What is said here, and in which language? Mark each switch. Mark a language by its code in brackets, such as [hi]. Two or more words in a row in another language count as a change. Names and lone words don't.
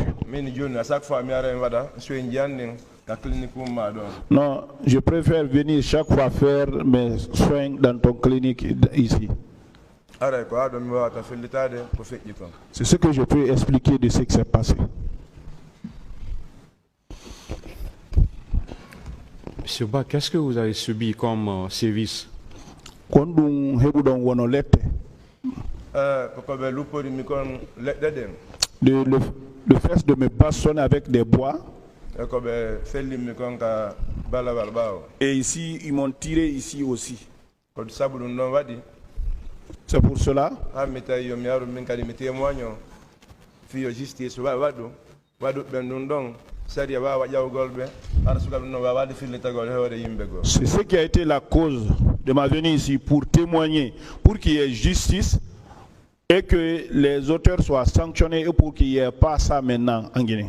[ff] min joni [fr] à chaque fois [ff] mi ara mi waɗa soye jiyandin ka clinique umma ɗon [fr] Non, je préfère venir chaque fois faire mes soins dans ton clinique ici. [ff] aray ko haɗo mi wawata fellitade ko feƴƴi kon [fr] C'est ce que je peux expliquer de ce qui s'est passé. Monsieur Ba, qu'est-ce que vous avez subi comme sévice? [ff] Kondung hebudon wono lette. koko ɓe luppori mi kon leɗɗe ɗen [fr] le fait de me bastonner avec des bois. Et ici, ils m'ont tiré ici aussi. C'est pour cela. C'est ce qui a été la cause de ma venue ici, pour témoigner, pour qu'il y ait justice et que les auteurs soient sanctionnés et pour qu'il n'y ait pas ça maintenant en Guinée.